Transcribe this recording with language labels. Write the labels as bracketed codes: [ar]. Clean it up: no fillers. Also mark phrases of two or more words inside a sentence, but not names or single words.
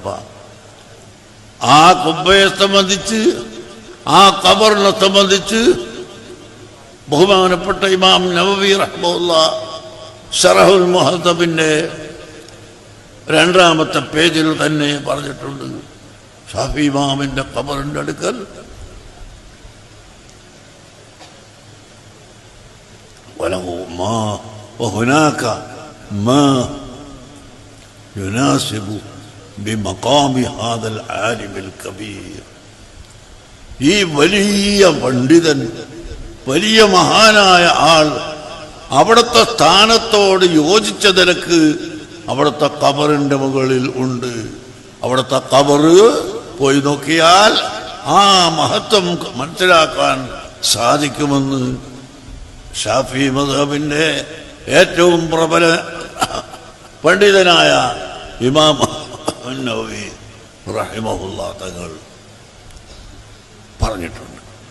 [ml] ആ ഖുബ്ബയെ സംബന്ധിച്ച് ആ ഖബറിനെ സംബന്ധിച്ച് ബഹുമാനപ്പെട്ട ഇമാം നവവി റഹ്മത്തുള്ളാഹി ശറഹുൽ മുഹദ്ദബിന്റെ 2ാമത്തെ പേജിൽ തന്നെ പറഞ്ഞിട്ടുണ്ട്. ഷാഫി ഇമാമിന്റെ ഖബറിന്റെ അടുക്കൽ [ar] وهناك ما يناسب بمقام هذا العالم الكبير. [ml] ഈ വലിയ പണ്ഡിതൻ, വലിയ മഹാനായ ആൾ അവിടുത്തെ സ്ഥാനത്തോട് യോജിച്ച നിലക്ക് അവിടുത്തെ ഖബറിന്റെ മുകളിൽ ഉണ്ട്. അവിടുത്തെ ഖബറ് പോയി നോക്കിയാൽ ആ മഹത്വം മനസ്സിലാക്കാൻ സാധിക്കുമെന്ന് ഷാഫി മദ്ഹബിന്റെ ഏറ്റവും പ്രബല പണ്ഡിതനായ ഇമാം നവവി റഹിമഹുല്ലാഹ് തങ്ങൾ പറഞ്ഞിട്ടുണ്ട്.